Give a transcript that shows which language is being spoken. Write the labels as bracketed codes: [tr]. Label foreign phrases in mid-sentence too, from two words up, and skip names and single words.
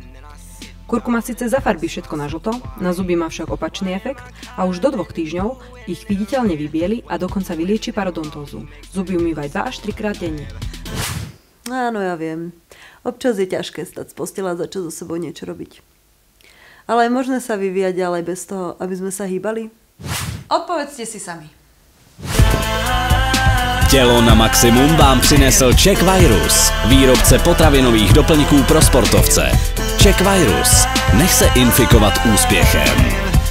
[sk] Kurkuma síce zafarbí všetko na žlto, na zuby má však opačný efekt a už do 2 týždňov ich viditeľne vybieli a dokonca vylieči parodontózu. Zuby umývaj 2 až 3 krát denne. Áno, ja viem. Občas je ťažké stať z postela a začať so sebou niečo robiť. Ale je možné sa vyvíjať ďalej bez toho, aby sme sa hýbali? Odpovedzte si sami. [cs] Tělo na maximum vám přinesl Czech Virus. Výrobce potravinových doplňků pro sportovce. Czech Virus. Nech se infikovat úspěchem.